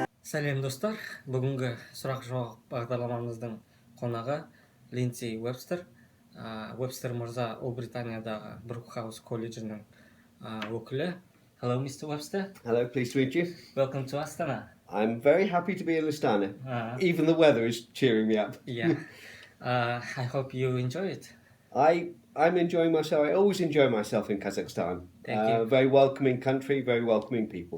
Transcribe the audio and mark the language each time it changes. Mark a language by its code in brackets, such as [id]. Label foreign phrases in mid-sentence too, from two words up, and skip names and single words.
[kk] Сәлем достар, бүгінгі сұрақ жауап бағдарламамыздың қонағы Линдси Уэбстер. Уэбстер мырза Ұлыбританиядағы Брукхаус колледжінің өкілі. [en] Hello, Mr. Webster. Hello, pleased to meet you. Welcome to Astana. I'm very happy to be in Astana. Even the weather is cheering me up. Yeah. I hope you enjoy it. I'm enjoying myself. I always enjoy myself in Kazakhstan. Thank you. Very welcoming country, very welcoming people.